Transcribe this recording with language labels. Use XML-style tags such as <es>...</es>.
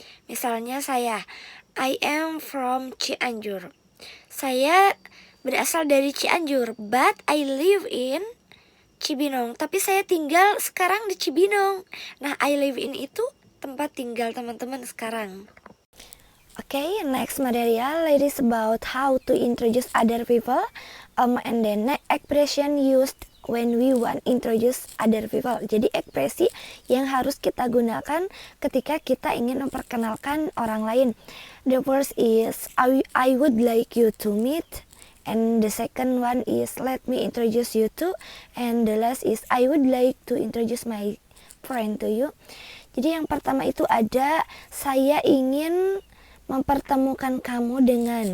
<id>Misalnya saya,</id> <en>I am from Cianjur.</en> <id>Saya berasal dari Cianjur,</id> <en>but I live in Cibinong.</en> <id>Tapi saya tinggal sekarang di Cibinong. Nah,</id> <en>I live in</en> <id>itu tempat tinggal teman-teman sekarang.</id> <en>Okay, next material is about how to introduce other people, and then next expression used when we want introduce other people.</en> <id>Jadi ekspresi yang harus kita gunakan ketika kita ingin memperkenalkan orang lain.</id> <en>The first is I would like you to meet, and the second one is let me introduce you to, and the last is I would like to introduce my friend to you.</en> <id>Jadi yang pertama itu ada saya ingin mempertemukan kamu dengan.</id>